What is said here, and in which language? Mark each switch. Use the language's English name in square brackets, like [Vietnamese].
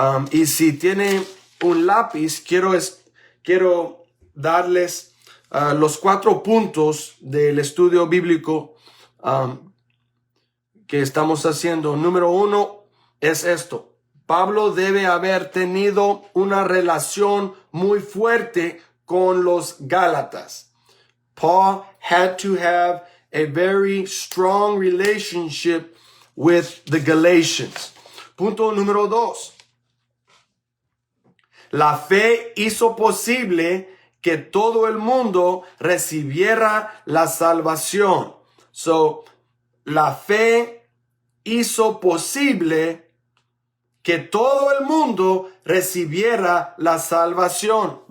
[Spanish] Y si tiene un lápiz, quiero darles los 4 puntos del estudio bíblico que estamos haciendo. Número 1 es esto. Pablo debe haber tenido una relación muy fuerte con los Gálatas. [English] Paul had to have a very strong relationship with the Galatians. [Spanish] Punto número 2. La fe hizo posible que todo el mundo recibiera la salvación. So, la fe hizo posible que todo el mundo recibiera la salvación.